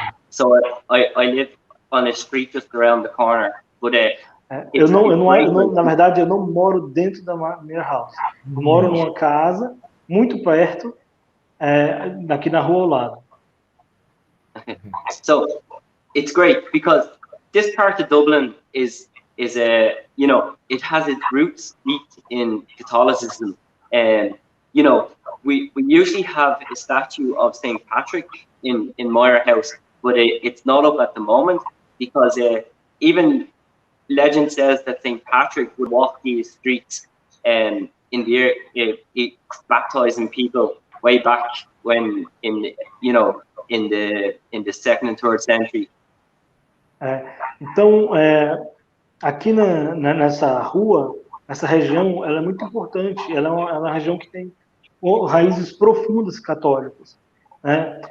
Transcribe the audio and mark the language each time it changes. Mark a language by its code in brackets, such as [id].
[en] So I live on a street just around the corner. But [pt] na verdade, eu não moro dentro da Myra House. Eu moro numa casa muito perto, daqui na rua ao lado. [en] So it's great because this part of Dublin is a, you know, it has its roots deep in Catholicism, and you know, we usually have a statue of St. Patrick in Myra House, but it's not up at the moment because even legend says that St. Patrick would walk these streets in the baptizing people way back when in the second and third century. [pt] Então, aqui nessa rua, essa região, ela é muito importante. Ela é uma região que tem raízes profundas católicas, né?